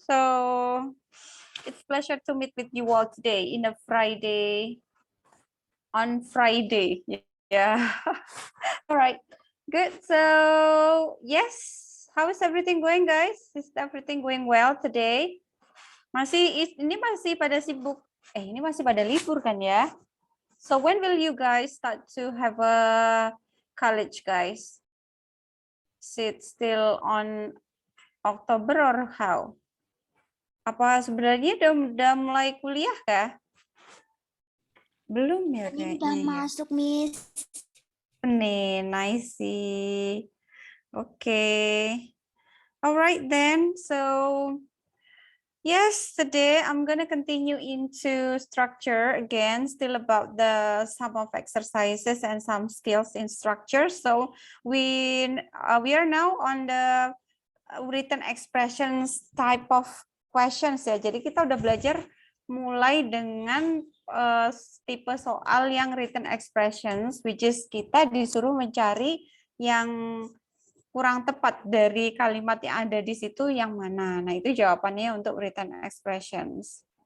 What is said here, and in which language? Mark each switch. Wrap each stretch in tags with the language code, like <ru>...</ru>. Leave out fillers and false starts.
<en>So, it's pleasure to meet with you all today in a Friday. On Friday, yeah. All right, good. So, yes, how is everything going, guys? Is everything going well today?</en> <id>Ini masih pada sibuk. Ini masih pada libur kan ya?</id> <en>So when will you guys start to have a college, guys? Is it still on October or how?</en> <id>Apa sebenarnya udah mulai kuliah kah? Belum ya kayaknya. Udah masuk, Miss.</id> <en>Senin, I see. Okay. All right then. So yes, today I'm going to continue into structure again, still about the some of exercises and some skills in structure. So we are now on the written expressions type of questions ya.</en> <id>Jadi kita udah belajar mulai dengan tipe soal yang written expressions,</id> <en>which is</en> <id>kita disuruh mencari yang kurang tepat dari kalimat yang ada di situ yang mana. Nah, itu jawabannya untuk written expressions.</id>